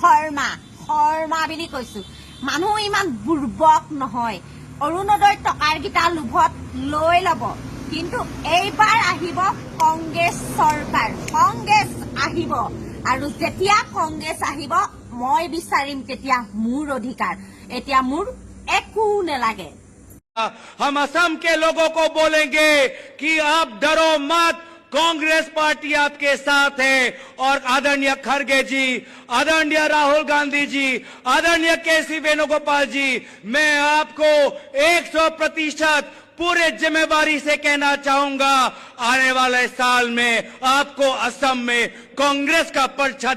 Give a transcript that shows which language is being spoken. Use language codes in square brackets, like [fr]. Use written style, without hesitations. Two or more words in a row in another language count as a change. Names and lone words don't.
[as] শৰ্মা বুলি কৈছো মানুহ ইমান বুৰ্বক নহয় অৰুণোদয় টকাৰ গিটা লোভত লৈ ল'ব কিন্তু এইবাৰ আহিব কংগ্ৰেছ চৰকাৰ কংগ্ৰেছ আহিব আৰু যেতিয়া কংগ্ৰেছ আহিব মই বিচাৰিম তেতিয়া মোৰ অধিকাৰ এতিয়া মোৰ একো নেলাগে [hi] हम असम के लोगों को बोलेंगे कि आप डरो मत कांग्रेस पार्टी आपके साथ है और आदरणीय खड़गे जी आदरणीय राहुल गांधी जी आदरणीय केसी वेणुगोपाल जी मैं आपको 100% पूरे जिम्मेवारी से कहना चाहूंगा आने वाले साल में आपको असम में कांग्रेस का पर्चा